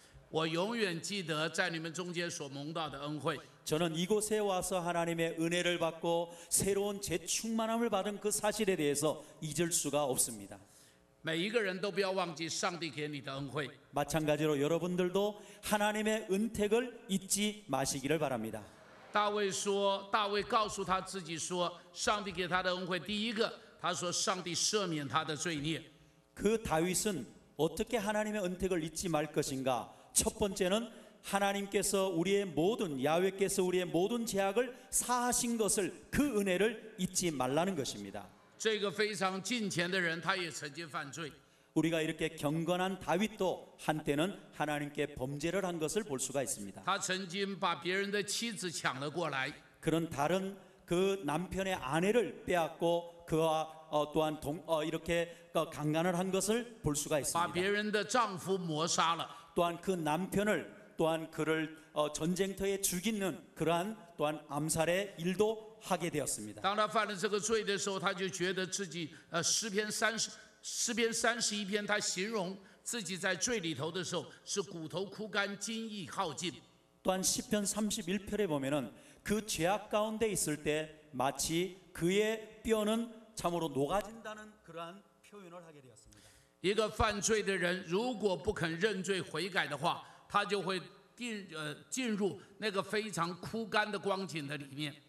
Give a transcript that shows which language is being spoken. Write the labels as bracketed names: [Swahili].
[Chinese] 我永远记得在你们中间所蒙到的恩惠。 [Korean] 저는 이곳에 와서 하나님의 은혜를 받고 새로운 재충만함을 받은 그 사실에 대해서 잊을 수가 없습니다. [Chinese] 每一个人都不要忘记上帝给你的恩惠。 [Korean] 마찬가지로 여러분들도 하나님의 은택을 잊지 마시기를 바랍니다. [Chinese] 大卫告诉他自己说，上帝给他的恩惠，第一个，他说上帝赦免他的罪孽。 [Korean] 그 다윗은 어떻게 하나님의 은택을 잊지 말 것인가? 첫 번째는 하나님께서 우리의 모든 야훼께서 우리의 모든 죄악을 사하신 것을 그 은혜를 잊지 말라는 것입니다. [Chinese] 这个非常敬虔的人，他也曾经犯罪。 [Korean] 우리가 이렇게 경건한 다윗도 한때는 하나님께 범죄를 한 것을 볼 수가 있습니다. [Chinese] 他曾经把别人的妻子抢了过来， [Korean] 그런 다른 그 남편의 아내를 빼앗고 그와 또한 이렇게 강간을 한 것을 볼 수가 [Chinese] 把 [Korean] 있습니다. [Chinese] 别人的丈夫谋杀了。 [Korean] 또한 그 남편을 또한 그를 전쟁터에 죽이는 그러한 또한 암살의 일도 하게 되었습니다. [Chinese] 当他犯了这个罪的时候，他就觉得自己诗篇31篇，他形容自己在罪里头的时候是骨头枯干，精液耗尽。 [Korean] 또한 시편 31편에 보면은 그 죄악 가운데 있을 때 마치 그의 뼈는 참으로 녹아진다는 그러한 표현을 하게 되었습니다. [Chinese] 一个犯罪的人，如果不肯認罪悔改的话，他就会进入那个非常枯干的光景的里面。